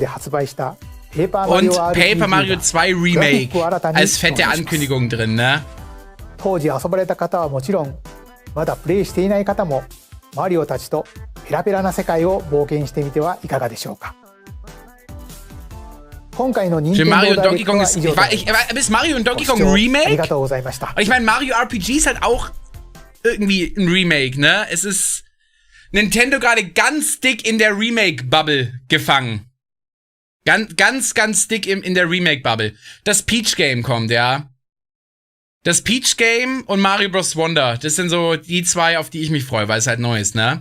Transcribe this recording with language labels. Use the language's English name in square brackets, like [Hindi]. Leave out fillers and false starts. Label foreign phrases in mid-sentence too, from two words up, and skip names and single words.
[German] Paper Mario 2 Remake als fette Ankündigung drin, ne? [Japanese] 当時遊ばれた方はもちろん、まだプレイしていない方も、マリオたちとペラペラな世界を冒険してみてはいかがでしょうか。今回の任天堂ダイレクトは以上です。 [German] Ist Mario und Donkey Kong Remake? [Japanese] ありがとうございました。 [German] Ich meine, Mario RPG ist halt auch irgendwie ein Remake, ne? Es ist Nintendo gerade ganz dick in der Remake-Bubble gefangen. Ganz dick in der Remake-Bubble. Das Peach-Game kommt, ja. Das Peach-Game und Mario Bros. Wonder, das sind so die zwei, auf die ich mich freue, weil es halt neu ist, ne?